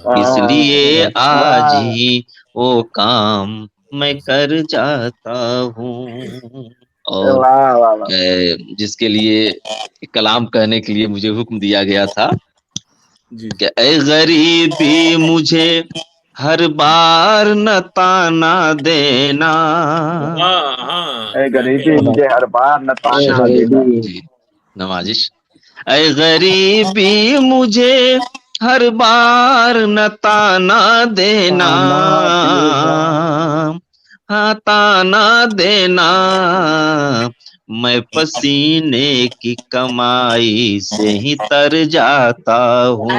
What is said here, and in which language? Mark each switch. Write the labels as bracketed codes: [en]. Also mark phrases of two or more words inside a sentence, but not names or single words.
[ur] اس لیے آج ہی وہ کام میں کر جاتا ہوں۔ اور واہ واہ واہ۔ جس کے لیے کلام کہنے کے لیے مجھے حکم دیا گیا تھا جی کہ اے غریبی مجھے ہر بار نہ طعنہ دینا. हाँ اے غریبی مجھے ہر بار نہ اے تانا دینا. غریبی جی نوازش. اے غریبی مجھے ہر بار نہ تانا دینا، تانا دینا. ہاں تانا دینا، میں پسینے کی کمائی سے ہی تر جاتا ہوں.